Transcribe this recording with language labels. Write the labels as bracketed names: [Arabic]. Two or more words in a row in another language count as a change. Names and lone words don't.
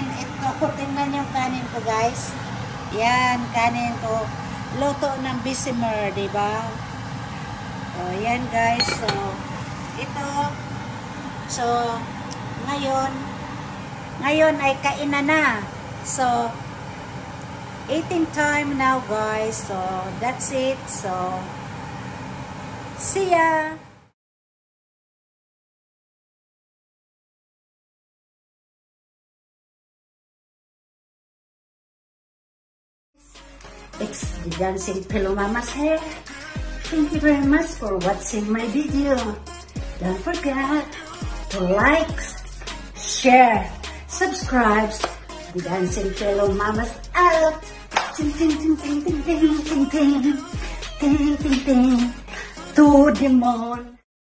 [Filipino] Ito, tingnan yung kanin ko guys. Yan, kanin ko. Luto ng bechamel, diba? So, yan guys. So, ito. So, ngayon ay kainan na. [English] So, eating time now guys. So, that's it. So, see ya! It's the Dancing Pillow Mama's here. Thank you very much for watching my video. Don't forget to like, share, subscribe. The Dancing Pillow Mama's out. Ting ting ting ting ting ting ting ting ting ting ting to the moon.